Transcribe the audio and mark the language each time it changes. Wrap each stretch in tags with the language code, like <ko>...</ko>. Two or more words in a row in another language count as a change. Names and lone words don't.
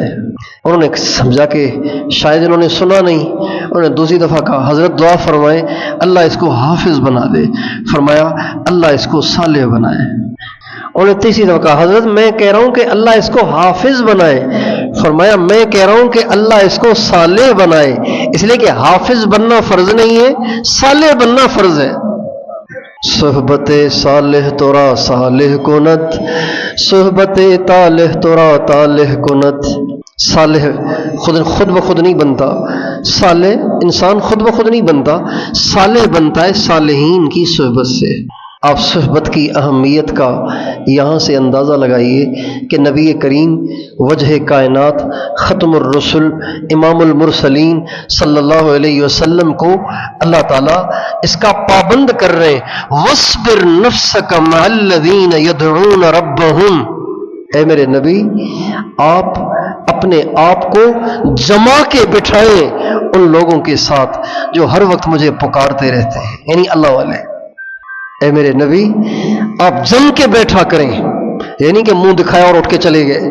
<ur>انہوں نے سمجھا کہ شاید انہوں نے سنا نہیں، انہوں نے دوسری دفعہ کہا حضرت دعا فرمائیں اللہ اس کو حافظ بنا دے۔ فرمایا اللہ اس کو صالح بنائے۔ انہوں نے تیسری دفعہ کہا حضرت میں کہہ رہا ہوں کہ اللہ اس کو حافظ بنائے۔ فرمایا میں کہہ رہا ہوں کہ اللہ اس کو صالح بنائے، اس لیے کہ حافظ بننا فرض نہیں ہے، صالح بننا فرض ہے۔</ur> <fa>صحبت صالح تورا صالح کنت، صحبت طالح تورا طالح کنت۔</fa> <ur>صالح خود بخود نہیں بنتا، صالح انسان خود بخود نہیں بنتا، صالح بنتا ہے صالحین کی صحبت سے۔ آپ صحبت کی اہمیت کا یہاں سے اندازہ لگائیے کہ نبی کریم وجہ کائنات</ur> <ar>ختم الرسل امام المرسلین صلی اللہ علیہ وسلم</ar> <ur>کو اللہ تعالیٰ اس کا پابند کر رہے ہیں،</ur> <ar>وَاصْبِرْ نَفْسَكَ مَعَ الَّذِينَ يَدْعُونَ رَبَّهُمْ،</ar> <ur>اے میرے نبی آپ اپنے آپ کو جما کے بٹھائیں ان لوگوں کے ساتھ جو ہر وقت مجھے پکارتے رہتے ہیں، یعنی اللہ والے۔ اے میرے نبی آپ جم کے بیٹھا کریں، یعنی کہ منہ دکھایا اور اٹھ کے چلے گئے۔</ur>